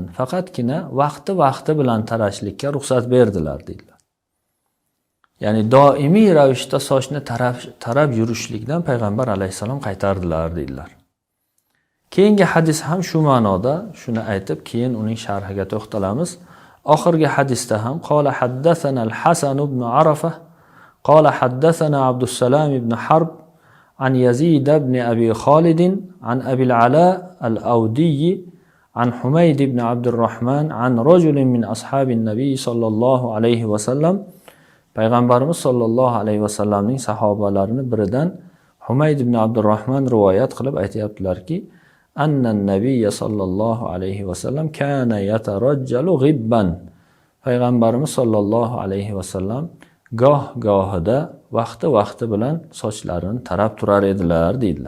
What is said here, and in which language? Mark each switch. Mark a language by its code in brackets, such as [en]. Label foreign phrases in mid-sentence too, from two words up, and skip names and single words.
[uz] Faqatgina vaqti bilan tarashlikka ruxsat berdilar dedilar. Ya'ni doimiy ravishda sochni tarab yurishlikdan payg'ambar alayhisalom qaytardilar dedilar. Keyingi hadis ham shu ma'noda, shuni aytib keyin uning sharhiga to'xtalamiz. Oxirgi hadisda ham [ar] قال حدثنا الحسن بن عرفة قال حدثنا عبد السلام بن حرب عن يزيد بن أبي خالد عن أبي العلاء الأودي عن حميد بن عبد الرحمن عن رجل من أصحاب النبي صلى الله عليه وسلم. [uz] Payg'ambarimiz sallallohu alayhi va sallamning sahobalarini biridan Humayd ibn Abdurrahman rivoyat qilib aytayaptilarki, [ar] أن النبي صلى الله عليه وسلم كان يترجل غبا. [uz] Payg'ambarimiz sallallohu alayhi va sallam goh-gohida vaqti bilan sochlarini tarab turar edilar deydilar.